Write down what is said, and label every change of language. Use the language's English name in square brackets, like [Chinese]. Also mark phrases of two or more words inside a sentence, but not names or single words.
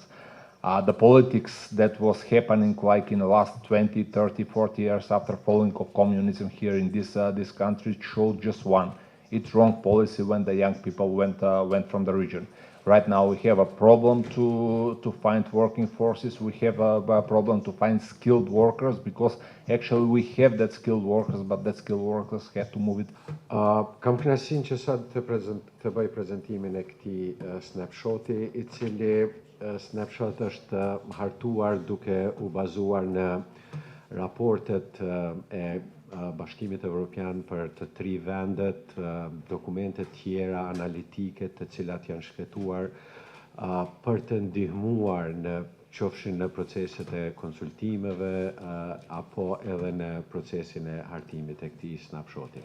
[English] The politics that was happening like in the last 20, 30, 40 years after falling of communism here in this country showed just one. It's wrong policy when the young people went from the region. Right now we have a problem to find working forces. We have a problem to find skilled workers because actually we have that skilled workers, but that skilled workers have to move it. [Albanian] Kam kënaqësinë që sot të bëj prezantimin e këtij snapshoti, I cili snapshot është hartuar duke u bazuar në raportet e Bashkimit Evropian për të 3 vendet, dokumente tjera analitike të cilat janë shkretuar për të ndihmuar në qofshin në proceset e konsultimeve apo edhe në procesin e hartimit e këtij snapshoti.